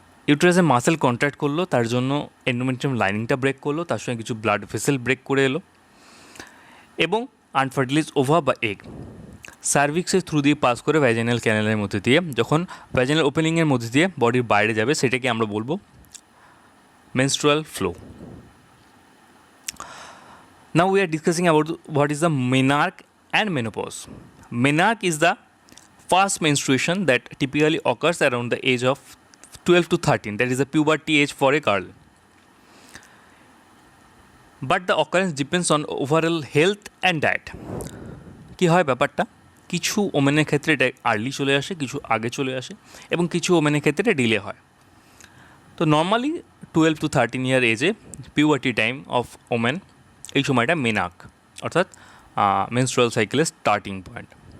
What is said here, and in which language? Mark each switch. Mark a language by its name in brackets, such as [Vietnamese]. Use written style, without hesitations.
[Bangla] ইউটেরাসে muscle contract করলো, তার জন্য এন্ডোমেট্রিয়াম লাইনিংটা ব্রেক করলো, তার সঙ্গে কিছু ব্লাড ভেসেল ব্রেক করে এলো, এবং আনফার্টিলাইজ ওভা বা এগ সার্ভিক্সের থ্রু দিয়ে পাস করে ভ্যাজিনাল ক্যানেলের মধ্যে দিয়ে যখন ভ্যাজিনাল ওপেনিংয়ের মধ্যে দিয়ে বডির বাইরে যাবে, সেটাকে আমরা বলবো menstrual flow. [English] Now we are discussing about what is the menarche and menopause. Menarche is the first menstruation that typically occurs around the age of 12 to 13, that is the puberty age for a girl. But the occurrence depends on overall health and diet. [Bangla] কী হয় ব্যাপারটা? কিছু ওমেনের ক্ষেত্রে এটা early চলে আসে, কিছু আগে চলে আসে, এবং কিছু ওমেনের ক্ষেত্রে এটা ডিলে হয়। তো নর্মালি 12 to 13 ইয়ার এজে পিউবার্টি টাইম অফ ওমেন, এই সময়টা মেনার্ক অর্থাৎ মেনস্ট্রুয়াল সাইকেলের স্টার্টিং পয়েন্ট।